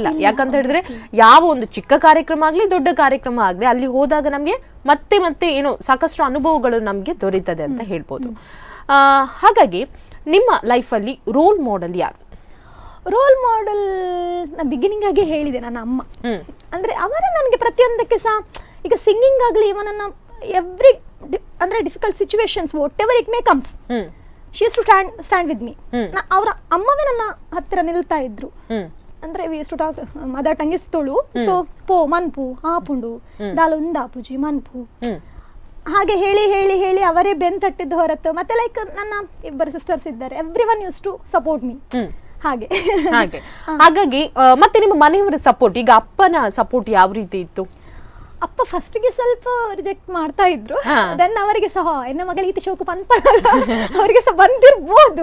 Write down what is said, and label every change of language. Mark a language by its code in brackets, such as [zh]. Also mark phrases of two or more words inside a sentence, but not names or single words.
[kn] ಯಾಕಂತ ಹೇಳಿದ್ರೆ ಯಾವ ಒಂದು ಚಿಕ್ಕ ಕಾರ್ಯಕ್ರಮ ಆಗ್ಲಿ ದೊಡ್ಡ ಕಾರ್ಯಕ್ರಮ ಆಗ್ಲಿ ಅಲ್ಲಿ ಹೋದಾಗ ನಮ್ಗೆ ಮತ್ತೆ ಮತ್ತೆ ಏನೋ ಸಾಕಷ್ಟು ಅನುಭವಗಳು ನಮ್ಗೆ ದೊರೀತದೆ ಅಂತ ಹೇಳ್ಬೋದು. ಹಾಗಾಗಿ ನಿಮ್ಮ ಲೈಫಲ್ಲಿ [en] role model [kn] ಯಾರು? [en] role model [kn] ನಾ ಬಿಗಿನಿಂಗ್ ಆಗಿ ಹೇಳಿದೆ, ನನ್ನ ಅಮ್ಮ. ಅಂದ್ರೆ ಅವರೇ ನನಗೆ ಪ್ರತಿಯೊಂದಕ್ಕೆ ಸಹ, ಈಗ ಸಿಂಗಿಂಗ್ ಆಗಲಿ ಇವನನ್ನ ಎವ್ರಿ ಅಂದ್ರೆ [en] difficult situations whatever it may comes, she use to stand with me. [kn] ಅವರ ಅಮ್ಮವೇ ನನ್ನ ಹತ್ತಿರ ನಿಲ್ತಾ ಇದ್ರು. [en] ಅಂದ್ರೆ we use to talk mother tongue is Tulu, so [tcy] ಪೋ ಮನ್ಪು ಆಪುಂಡು ದಾಲುಂದಾಪುಜಿ ಮನ್ಪು [kn] ಹಾಗೆ ಹೇಳಿ ಹೇಳಿ ಹೇಳಿ ಅವರೇ ಬೆಂತಟ್ಟಿದ್ದು ಹೊರತು. ಮತ್ತೆ ಲೈಕ್ ನನ್ನ ಇಬ್ಬರು ಸಿಸ್ಟರ್ಸ್ ಇದ್ದಾರೆ, [en] every one use to support me. [kn] ಹಾಗೆ ಹಾಗಾಗಿ ಮತ್ತೆ ನಿಮ್ಮ ಮನೆಯವರ ಸಪೋರ್ಟ್, ಈಗ ಅಪ್ಪನ ಸಪೋರ್ಟ್ ಯಾವ ರೀತಿ ಇತ್ತು? ಅಪ್ಪ ಫಸ್ಟ್ಗೆ ಸ್ವಲ್ಪ ರಿಜೆಕ್ಟ್ ಮಾಡ್ತಾ ಇದ್ರು, ದೆನ್ ಅವರಿಗೆ ಸಹ [tcy] ಎನ್ನ ಮಗಳಿಗೆ ಇತಿ ಶೋಕ ಪನ್ಪ [kn] ಅವರಿಗೆ ಸಹ ಬಂದಿರ್ಬೋದು.